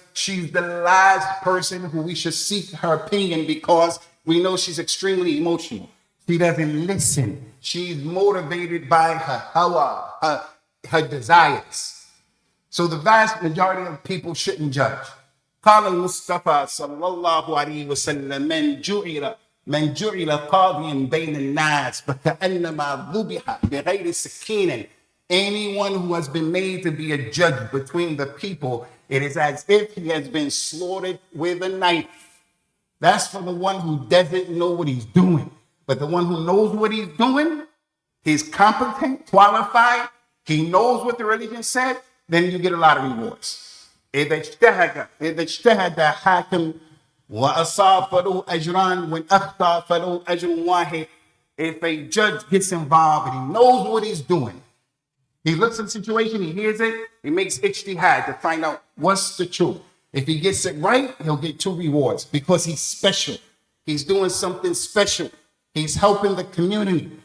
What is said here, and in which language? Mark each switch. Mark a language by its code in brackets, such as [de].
[en] She's the last person who we should seek her opinion because we know she's extremely emotional. She doesn't listen. She's motivated by her hawa, her desires. So the vast majority of people shouldn't judge. [ar] قال المصطفى صلى الله عليه وسلم من جعل قاضيا بين الناس فكأنما ذبح بغير سكين. [en] Anyone who has been made to be a judge between the people, it is as if he has been slaughtered with a knife. That's for the one who doesn't know what he's doing. But the one who knows what he's doing, he's competent, qualified, he knows what the religion said, then you get a lot of rewards. [ar] إذا اجتهد حاكم وأصاب فله أجران وإن أخطأ فله أجر واحد. [en] If a judge gets involved and he knows what he's doing, he looks at the situation, he hears it, he makes ijtihad to find out what's the truth. If he gets it right, he'll get 2 rewards because he's special. He's doing something special. He's helping the community.